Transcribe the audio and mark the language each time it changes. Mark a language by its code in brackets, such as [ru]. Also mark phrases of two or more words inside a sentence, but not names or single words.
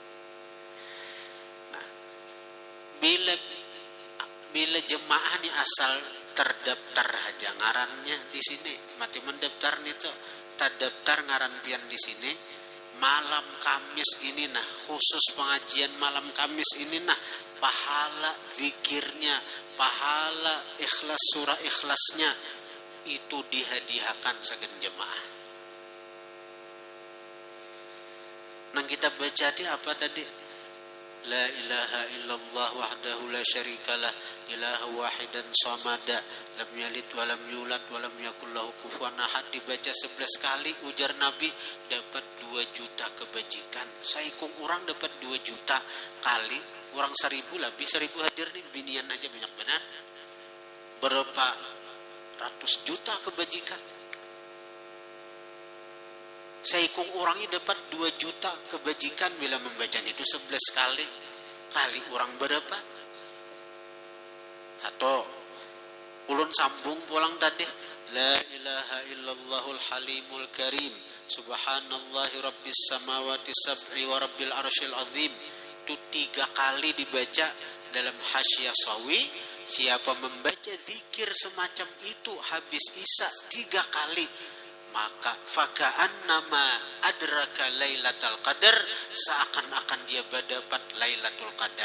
[bjn] Nah, bila jemaahnya asal terdaftar aja ngarannya di sini, mati mendaftar nih tuh, terdaftar ngaran pian di sini, malam Kamis ini nah, khusus pengajian malam Kamis ini nah, pahala zikirnya, pahala ikhlas surah ikhlasnya itu dihadiahkan saking jemaah. Nang kita baca di apa tadi? [ar] لا إله إلا الله وحده لا شريك له إلها واحدا صمدا لم يلد ولم يولد ولم يكن له كفوا أحد. [bjn] Dibaca 11 kali, ujar Nabi, dapat 2 juta kebajikan. Saikung orang dapat 2 juta kali, orang 1000 lebih 1000 hadir nih, binian aja banyak benar. Berapa ratus juta kebajikan. Saikung orangnya dapat 2 juta kebajikan bila membaca itu 11 kali. Kali orang berapa? 1. Ulun sambung pulang tadi. [ar] لا إله إلا الله الحليم الكريم. سبحان الله رب السماوات السبع ورب العرش العظيم. [bjn] Itu 3 kali dibaca dalam hasyiah sawi. Siapa membaca zikir semacam itu habis isya 3 kali, maka [ar] فكأنما أدرك ليلة القدر, [bjn] seakan-akan dia dapat [ar] ليلة القدر.